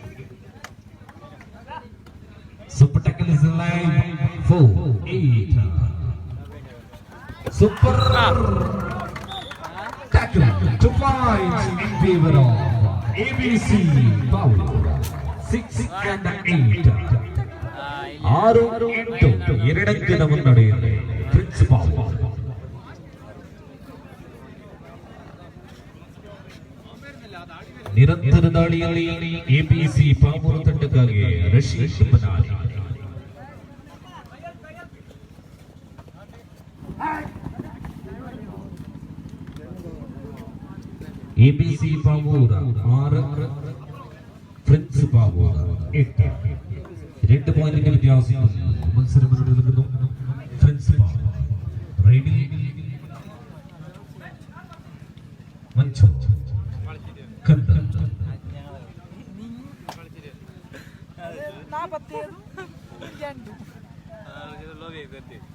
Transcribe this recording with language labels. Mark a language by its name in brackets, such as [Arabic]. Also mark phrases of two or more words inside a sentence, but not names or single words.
[English] Super tackle is alive. 4, 8. Super tackle. 2 points in favor of ABC. Foul. [Kannada] 6 and 8. 6-8 ಎರಡಂಕದ ಮುನ್ನಡೆಯಲ್ಲಿ ಪ್ರಿನ್ಸಿಪಾಲ್. ನಿರಂತರ ದಾಳಿಯಲ್ಲಿ ಎಬಿಸಿ ಪಾಮೂರು ತಂಡಕ್ಕಾಗಿ ರಶೀದ್ ಬನಾನಿ. ಎಬಿಸಿ ಪಾಮೂರ 6, [Malayalam] ഫ്രണ്ട്സ് പാവൂർ 8. 2 പോയിന്റിന്റെ വ്യത്യാസം മത്സരം നടക്കുന്നു. ഫ്രണ്ട്സ് പാവൂർ റൈഡിൽ മഞ്ചു കണ്ട 42